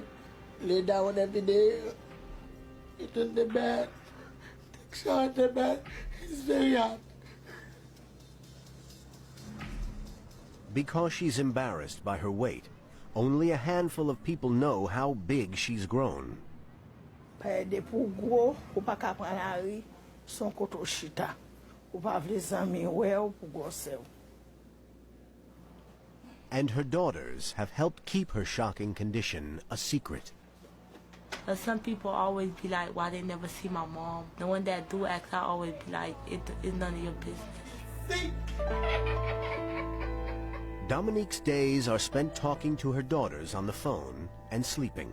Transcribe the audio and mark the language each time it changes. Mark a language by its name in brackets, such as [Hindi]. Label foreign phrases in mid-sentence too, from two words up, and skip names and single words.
[English] Lay down every day. Eat in the bed. Take shower in the bed. It's very hard. Because she's embarrassed by her weight, only a handful of people know how big she's grown. [Haitian Creole] Pede pou gwo, ou pa ka pran la ri, son koto chita. Ou pa vle zami we ou pou gwo sew. [English] And her daughters have helped keep her shocking condition a secret. But some people always be like, why they never see my mom? The one that do ask, I always be like, it's none of your business. Dominique's days are spent talking to her daughters on the phone and sleeping.